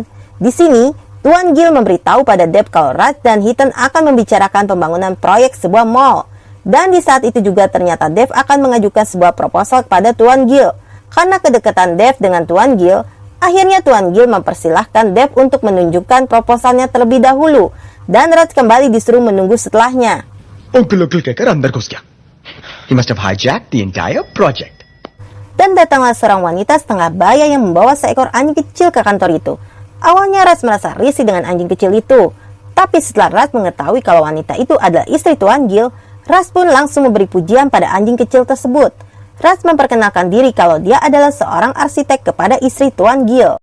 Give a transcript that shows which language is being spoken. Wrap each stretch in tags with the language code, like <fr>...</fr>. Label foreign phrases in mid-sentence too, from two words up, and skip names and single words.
<id>Di sini, Tuan Gil memberitahu pada Dev kalau Raj dan Hitan akan membicarakan pembangunan proyek sebuah mall. Dan di saat itu juga ternyata Dev akan mengajukan sebuah proposal kepada Tuan Gil. Karena kedekatan Dev dengan Tuan Gil, akhirnya Tuan Gil mempersilahkan Dev untuk menunjukkan proposalnya terlebih dahulu. Dan Raj kembali disuruh menunggu setelahnya.</id> <hi>Uncle कहकर अंदर घुस गया.</hi> <en>He must have hijacked the entire project.</en> <id>Dan datanglah seorang wanita setengah baya yang membawa seekor anjing kecil ke kantor itu. Awalnya Raj merasa risih dengan anjing kecil itu. Tapi setelah Raj mengetahui kalau wanita itu adalah istri Tuan Gil, Raj pun langsung memberi pujian pada anjing kecil tersebut. Raj memperkenalkan diri kalau dia adalah seorang arsitek kepada istri Tuan Gil.</id>